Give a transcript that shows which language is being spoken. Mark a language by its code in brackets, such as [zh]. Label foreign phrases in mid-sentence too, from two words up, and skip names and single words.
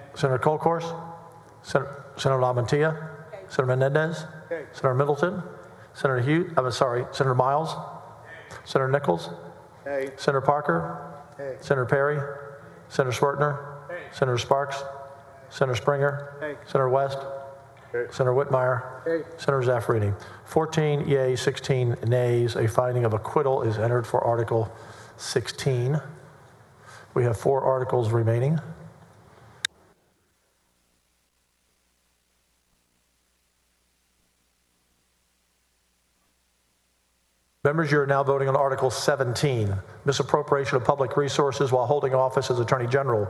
[en] Senator Colcourse, Senator LaMantia, Senator Menendez, Senator Middleton, Senator Senator Miles, Senator Nichols, Nay. Senator Parker, Senator Perry, Senator Swertner, Senator Sparks, Senator Springer, Senator West, Senator Whitmire, Senator Zaffarini. 14 yea, 16 nays. A finding of acquittal is entered for Article 16. We have 4 articles remaining. Members, you are now voting on Article 17, misappropriation of public resources while holding office as Attorney General.